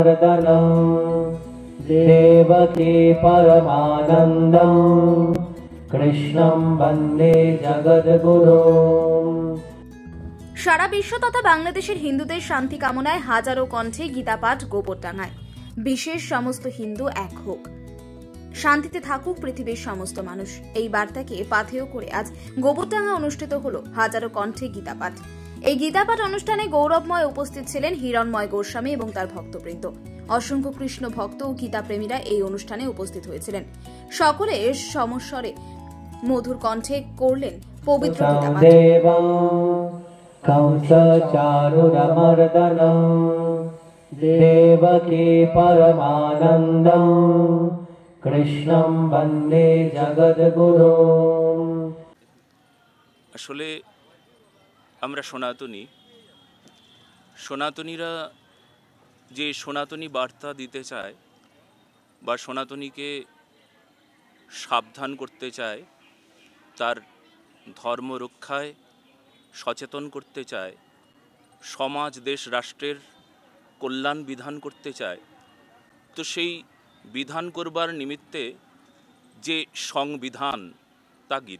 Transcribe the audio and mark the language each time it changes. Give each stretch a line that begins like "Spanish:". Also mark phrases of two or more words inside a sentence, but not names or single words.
Sanskrit: देवकी परमानन्दं कृष्णं वन्दे जगद्गुरुं।
Bangla: সারা বিশ্ব তথা বাংলাদেশের হিন্দুদের শান্তি কামনায় হাজারো কণ্ঠে গীতাপাঠ গোবরডাঙ্গায়। বিশেষ সমস্ত হিন্দু এক হোক, শান্তিতে থাকুক পৃথিবীর সমস্ত মানুষ, এই বার্তাকে পাথেয় করে আজ গোবরডাঙ্গা অনুষ্ঠিত হলো হাজারো কণ্ঠে গীতাপাঠ। এই গীতাপাঠ অনুষ্ঠানে গৌরবময় উপস্থিত ছিলেন হিরণময় গোস্বামী এবং তার ভক্তবৃন্দ। অসংখ্য কৃষ্ণ ভক্ত ও গীতাপ্রেমীরা এই অনুষ্ঠানে উপস্থিত হয়েছিলেন। সকলে সমস্বরে মধুর কণ্ঠে করলেন পবিত্র গীতাপাঠ।
Sanskrit: कंसचारुरमर्दनं देवकी परमानन्दं कृष्णं वन्दे जगद्गुरुं।
Bangla: আসলে আমরা সনাতনীরা যে সনাতনী বার্তা দিতে চায় বা সনাতনীকে সাবধান করতে চায়, তার ধর্ম রক্ষায় সচেতন করতে চায়, সমাজ দেশ রাষ্ট্রের কল্যাণ বিধান করতে চায়, তো সেই বিধান করবার নিমিত্তে যে সংবিধান তা